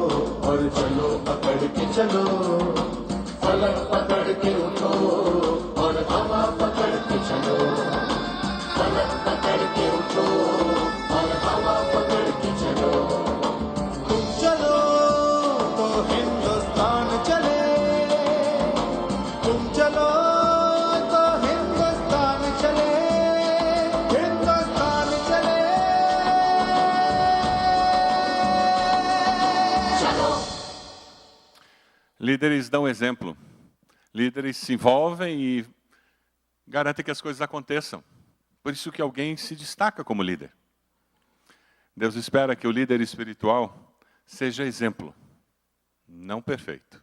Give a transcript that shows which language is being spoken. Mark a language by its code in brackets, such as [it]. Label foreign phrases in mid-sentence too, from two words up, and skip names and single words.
[hi] और चलो पकड़ के चलो फलक पकड़ के उठो और हवा पकड़ के चलो फलक पकड़ के उठो और हवा पकड़ के चलो तुम चलो तो हिंदुस्तान चले तुम चलो तो हिंदुस्तान चले हिंदुस्तान चले [pt] Líderes dão exemplo. Líderes se envolvem e garantem que as coisas aconteçam. Por isso que alguém se destaca como líder. Deus espera que o líder espiritual seja exemplo, não perfeito.